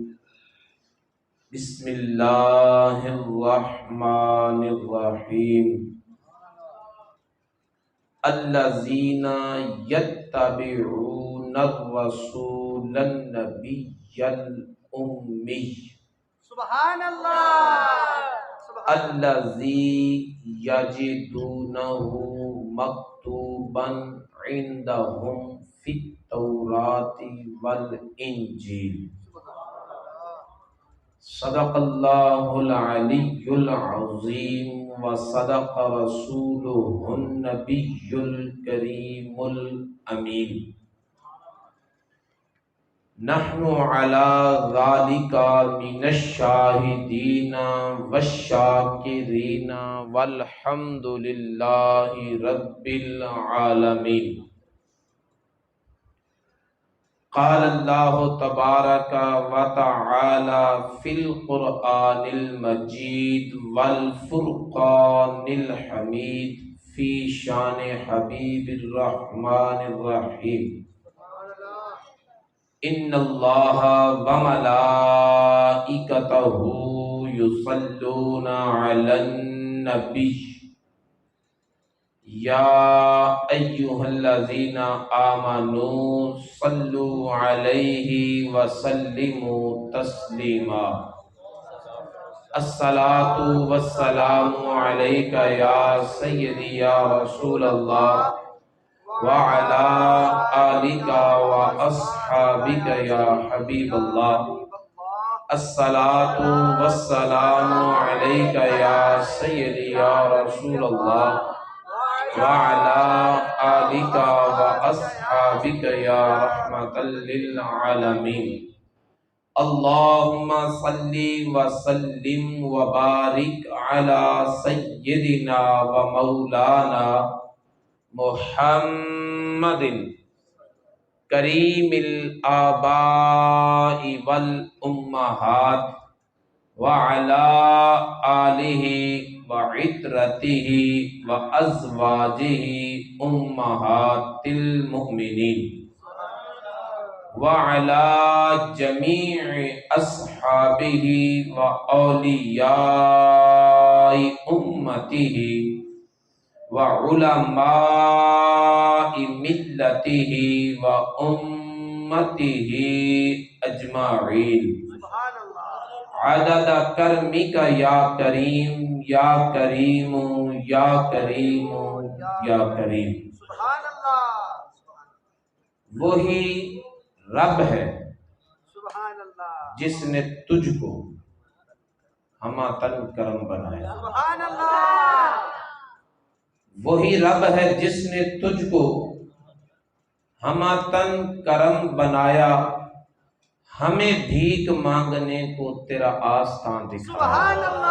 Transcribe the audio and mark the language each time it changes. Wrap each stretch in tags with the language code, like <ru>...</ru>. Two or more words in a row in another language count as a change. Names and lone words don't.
<ar>بسم الله الرحمن الرحيم. الذين يتبعون الرسول النبي الأمي सुभानअल्लाह الذي يجدونه مكتوبا عندهم في التوراة والإنجيل. صدق الله العلي العظيم وصدق رسوله النبي الكريم الأمين. نحن على ذلك من الشاهدين والشاكرين والحمد لله رب العالمين. قال الله تبارك وتعالى في القرآن المجيد والفرقان الحميد في شأن حبيب الرحمن الرحيم. إن الله وملائكته يصلون على النبي يا أيها الذين آمنوا صلوا عليه وسلموا تسليما. الصلاة والسلام عليك يا سيدي يا رسول الله وعلى آلك وأصحابك يا حبيب الله. الصلاة والسلام عليك يا سيدي يا رسول الله وعلى آلك وأصحابك يا رحمة للعالمين. اللهم صل وسلم وبارك على سيدنا ومولانا محمد كريم الآباء والأمهات وعلى آله وعترته وأزواجه أمهات المؤمنين وعلى جميع أصحابه وأولياء أمته وعلماء ملته وأمته أجمعين. عدد كرمك يا كريم يا كريم يا كريم يا كريم.</ar> <ur>وہی رب ہے جس نے تجھ کو ہمہ تن کرم بنایا. وہی رب ہے جس نے تجھ کو ہمہ تن کرم بنایا، ہمیں بھیک مانگنے کو تیرا آستان دکھایا.</ur>